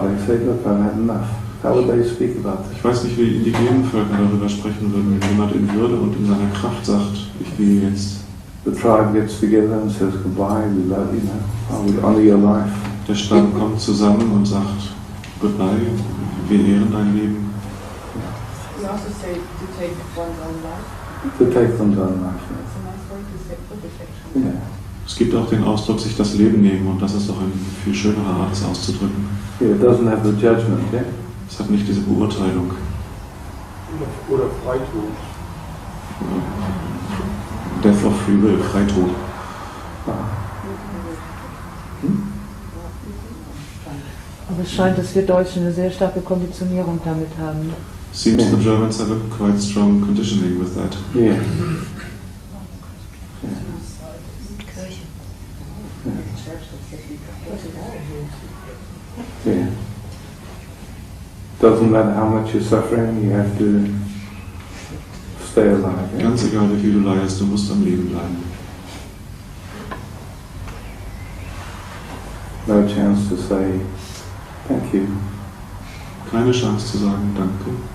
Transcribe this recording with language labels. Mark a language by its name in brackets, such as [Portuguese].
[English] They say, look, I've had enough. How would they speak about it? [German] Ich weiß nicht, wie die indigenen Völker darüber sprechen würden, wenn jemand in Würde und in seiner Kraft sagt, ich gehe jetzt. [English] The tribe gets together and says goodbye, we love you, we honor your life. [German] Der Stamm kommt zusammen und sagt, goodbye, wir ehren dein Leben. [English] You also say to take one's own life. To take one's own life. That's a nice way to say it, actually. Yeah. [German] Es gibt auch den Ausdruck, sich das Leben nehmen, und das ist doch eine viel schönere Art, es auszudrücken. [English] Yeah, it doesn't have the judgment, yeah? [German] Es hat nicht diese Beurteilung. Oder Freitod. [English] Death of Free Will, Freitod. [German] Aber es scheint, dass wir Deutschen eine sehr starke Konditionierung damit haben. [English] Seems the Germans have a quite strong conditioning with that. Yeah. Yeah. Doesn't matter how much you're suffering, you have to stay alive. Yeah? [German] Ganz egal, wie viel du leidest, du musst am Leben bleiben. [English] No chance to say thank you. [German] Keine Chance zu sagen, danke.